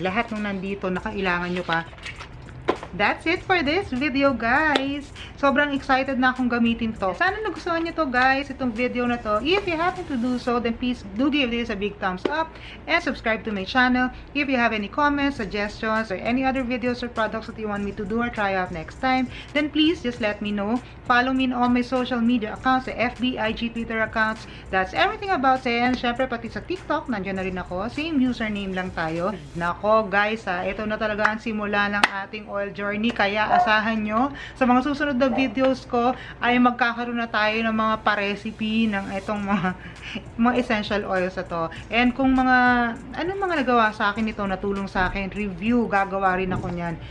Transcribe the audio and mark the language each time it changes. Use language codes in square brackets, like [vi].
[tl] Lahat ng nandito, nakailangan nyo pa. [en] That's it for this video, guys. [tl] Sobrang excited na akong gamitin to. Sana nagustuhan nyo to, guys, itong video na to. [en] If you happen to do so, then please do give this a big thumbs up and subscribe to my channel. If you have any comments, suggestions, or any other videos or products that you want me to do or try out next time, then please just let me know. Follow me in all my social media accounts, the FB, IG, Twitter accounts. That's EverythingAboutZen. [tl] Syempre, pati sa TikTok, nandiyan na rin ako. Same username lang tayo. Nako, guys, ito na talaga ang simula ng ating oil journey, kaya asahan nyo sa mga susunod na videos ko ay magkakaroon na tayo ng mga pa-recipe ng itong mga essential oils na to. And kung anong mga nagawa sa akin ito, natulong sa akin, review, gagawa rin ako niyan.